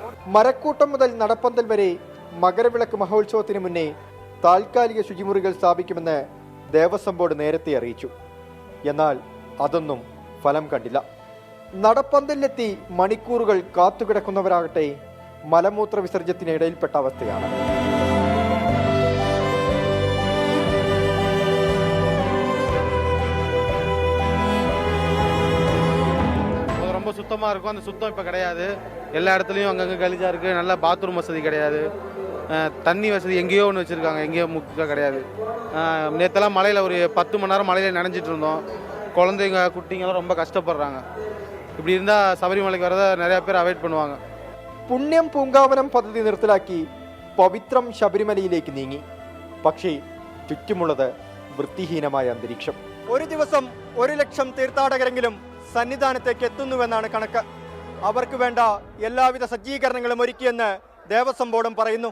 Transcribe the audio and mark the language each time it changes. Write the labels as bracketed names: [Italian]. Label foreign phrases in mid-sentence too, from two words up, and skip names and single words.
[Malayalam] മരക്കൂട്ടം മുതൽ നടപ്പന്തൽ വരെ മകരവിളക്ക് മഹോത്സവത്തിന് മുന്നേ താൽക്കാലിക ശുചിമുറികൾ സ്ഥാപിക്കുമെന്ന് ദേവസ്വം ബോർഡ് നേരത്തെ അറിയിച്ചു. എന്നാൽ അതൊന്നും ഫലം കണ്ടില്ല. നടപ്പന്തലിലെത്തി മണിക്കൂറുകൾ കാത്തുകിടക്കുന്നവരാകട്ടെ മലമൂത്ര വിസർജ്യത്തിനിടയിൽപ്പെട്ട അവസ്ഥയാണ്. [Tamil] சுத்தமாக இருக்கும், அந்த சுத்தம் இப்போ கிடையாது. எல்லா இடத்துலையும் அங்கங்கே கலிஜாக இருக்குது. நல்ல பாத்ரூம் வசதி கிடையாது. தண்ணி வசதி எங்கேயோ ஒன்று வச்சுருக்காங்க, எங்கேயோ முக்கிய கிடையாது. நேற்றெல்லாம் மழையில் ஒரு 10 மணி நேரம் மழையில் நனைஞ்சிட்டு இருந்தோம். குழந்தைங்க குட்டிங்கெல்லாம் ரொம்ப கஷ்டப்படுறாங்க. இப்படி இருந்தால் ശബരിമലയ്ക്ക് வரதை நிறையா பேர் அவாய்ட் பண்ணுவாங்க. [Malayalam] പുണ്യം പൂങ്കാവനം പദ്ധതി നിർത്തലാക്കി പവിത്രം ശബരിമലയിലേക്ക് നീങ്ങി. പക്ഷേ ചുറ്റുമുള്ളത് വൃത്തിഹീനമായ അന്തരീക്ഷം. ഒരു ദിവസം 1 ലക്ഷം തീർത്ഥാടകരെങ്കിലും സന്നിധാനത്തേക്ക് എത്തുന്നുവെന്നാണ് കണക്ക്. അവർക്ക് വേണ്ട എല്ലാവിധ സജ്ജീകരണങ്ങളും ഒരുക്കിയെന്ന് ദേവസ്വം ബോർഡും പറയുന്നു.